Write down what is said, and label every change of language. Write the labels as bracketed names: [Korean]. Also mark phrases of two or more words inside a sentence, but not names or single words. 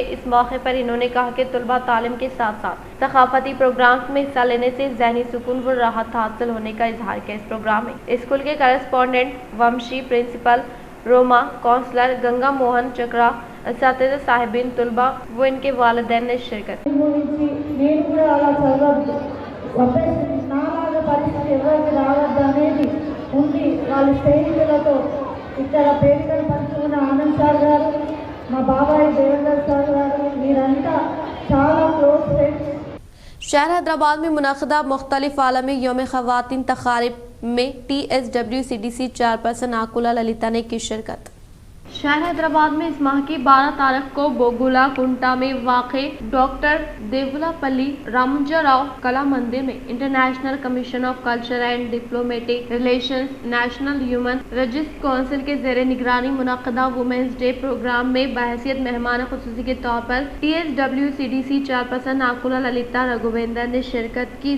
[Urdu] اس موقع پر انہوں نے کہا کہ طلباء تعلیم کے ساتھ ساتھ ثقافتی پروگرامز میں حصہ لینے سے ذہنی سکون و راحت حاصل ہونے کا اظہار کیا۔ اس پروگرام میں اسکول کے کرسپونڈنٹ ومشی، پرنسپل روما، کونسلر گنگا موہن چکرا، اساتذہ، صاحبین، طلباء و ان کے والدین نے شرکت [Telugu] నాలాగా పరిస్థితి ఎవరికి రావద్దు అనేది ఉంది। వాళ్ళ స్నేహితులతో ఇక్కడ పేరుకలు పంచుకున్న ఆనంద్ సార్ గారు, మా బాబాయ్ దేవేంద్ర సార్ గారు, మీరంతా చాలా [English] close friends. [Urdu] شہر حیدرآباد میں منعقدہ مختلف عالمی یوم خواتین تقاریب میں TSWCDC چیئرپرسن آکولا للیتا نے کی شرکت۔ شہر حیدرآباد میں اس ماہ کی 12 تاریخ کو بوگولا کنٹا میں واقع ڈاکٹر دیولاپلی رامنجراؤ کلا مندر میں انٹرنیشنل کمیشن آف کلچر اینڈ ڈپلومیٹک ریلیشنز نیشنل ہیومن رجسٹ کونسل کے زیر نگرانی منعقدہ [English] women's day program [Urdu] میں بحیثیت مہمان خصوصی کے طور پر TSWCDC چیئرپرسن آکولا للیتا رگھویندر نے شرکت کی.